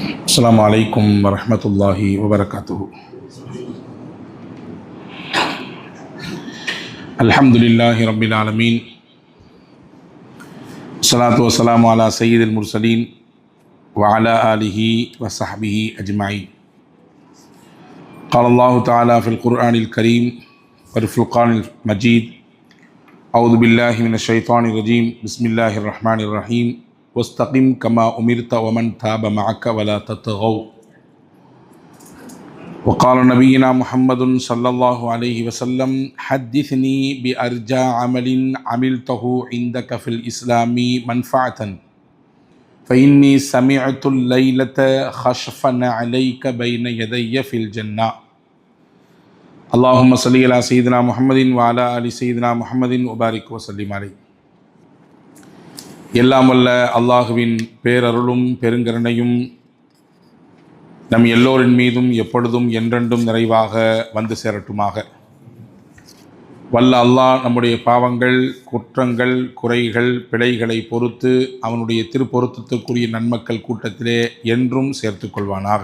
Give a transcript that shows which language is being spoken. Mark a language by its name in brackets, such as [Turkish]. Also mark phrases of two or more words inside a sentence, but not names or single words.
[Arabic] السلام عليكم ورحمة الله وبركاته. الحمد لله رب العالمين. الصلاة والسلام على سيد المرسلين وعلى آله وصحبه أجمعين. قال الله تعالى في القرآن الكريم والفرقان المجيد: أعوذ بالله من الشيطان الرجيم. بسم الله الرحمن الرحيم. واستقم كما أمرت ومن تاب معك ولا تطغوا. وقال نبينا محمد صلى الله عليه وسلم: حدثني بأرجى عمل عملته عندك في الإسلام منفعة فإني سمعت الليلة خشفا عليك بين يدي في الجنة. اللهم صل على سيدنا محمد وعلى آل سيدنا محمد وبارك وسلم عليه. [Tamil] எல்லாம் வல்ல அல்லாஹுவின் பேரருளும் பெருங்கருணையும் நம் எல்லோரின் மீதும் எப்பொழுதும் என்றென்றும் நிறைவாக வந்து சேரட்டுமாக. வல்ல அல்லாஹ் நம்முடைய பாவங்கள், குற்றங்கள், குறைகள், பிழைகளை பொறுத்து அவனுடைய திருப்பொருத்தத்துக்குரிய நன்மக்கள் கூட்டத்திலே என்றும் சேர்த்து கொள்வானாக.